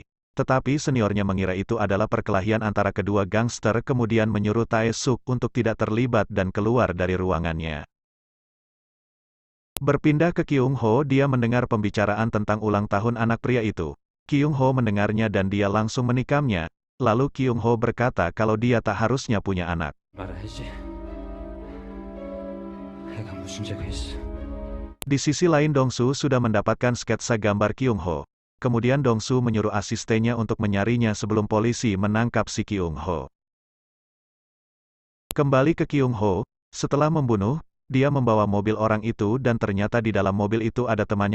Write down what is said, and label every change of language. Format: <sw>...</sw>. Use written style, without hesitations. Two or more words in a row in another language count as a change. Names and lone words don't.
<id>Tetapi seniornya mengira itu adalah perkelahian antara kedua gangster kemudian menyuruh Tae-suk untuk tidak terlibat dan keluar dari ruangannya. Berpindah ke Kyung-ho, dia mendengar pembicaraan tentang ulang tahun anak pria itu. Kyung-ho mendengarnya dan dia langsung menikamnya. Lalu Kyung-ho berkata kalau dia tak harusnya punya anak.</id> <ko>말아야지. 애가 무슨 죄가 있어?</ko> <id>Di sisi lain Dong-su sudah mendapatkan sketsa gambar Kyung-ho. Kemudian Dong-su menyuruh asistennya untuk menyarinya sebelum polisi menangkap si Kyung-ho. Kembali ke Kyung-ho, setelah membunuh, dia membawa mobil orang itu dan ternyata di dalam mobil itu ada temannya.</id>